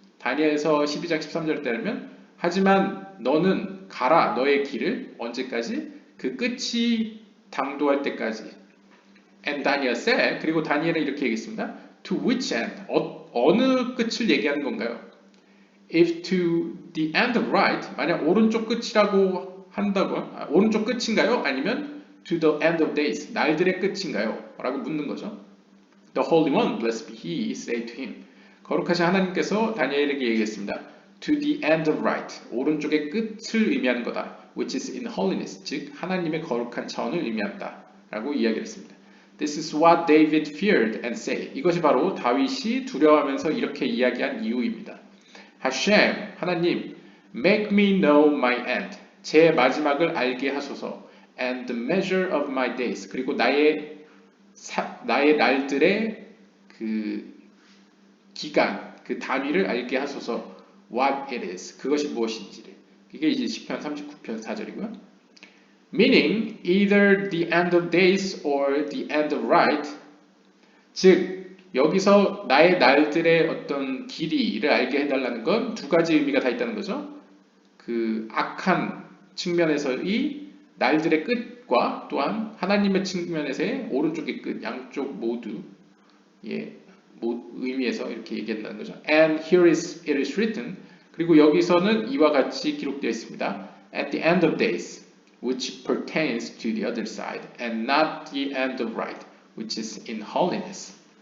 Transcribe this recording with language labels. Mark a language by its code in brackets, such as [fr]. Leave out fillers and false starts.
[ko] 다니엘서 12장 13절에 따르면 하지만 너는 가라 너의 길을 언제까지? 그 끝이 당도할 때까지 [en] And Daniel said, [ko] 그리고 다니엘은 이렇게 얘기했습니다. [en] To which end? [ko] 어느 끝을 얘기하는 건가요? [en] If to the end of right, [ko] 만약 오른쪽 끝이라고 한다고, 오른쪽 끝인가요? 아니면 [en] to the end of days, [ko] 날들의 끝인가요? 라고 묻는 거죠. [en] The Holy One, blessed be He, said to him. [ko] 거룩하신 하나님께서 다니엘에게 얘기했습니다. [en] To the end of right, [ko] 오른쪽의 끝을 의미하는 거다. [en] Which is in holiness, [ko] 즉 하나님의 거룩한 차원을 의미한다. 라고 이야기를 했습니다. [en] This is what David feared and said. [ko] 이것이 바로 다윗이 두려워하면서 이렇게 이야기한 이유입니다. [en] Hashem, 하나님, make me know my end. [ko] 제 마지막을 알게 하소서. [en] And the measure of my days. [ko] 그리고 나의 날들의 그 기간, 그 단위를 알게 하소서. [en] What it is. [ko] 그것이 무엇인지를. 이게 이제 시편 39편 4절이고요. [en] Meaning either the end of days or the end of right. [ko] 즉 여기서 나의 날들의 어떤 길이를 알게 해달라는 건 두 가지 의미가 다 있다는 거죠. 그 악한 측면에서의 날들의 끝과 또한 하나님의 측면에서의 오른쪽의 끝, 양쪽 모두 의미에서 이렇게 얘기한다는 거죠. [en] And here it is written. [ko] 그리고 여기서는 이와 같이 기록되어 있습니다. [en] At the end of days, which pertains to the other side, and not the end of right, which is in holiness.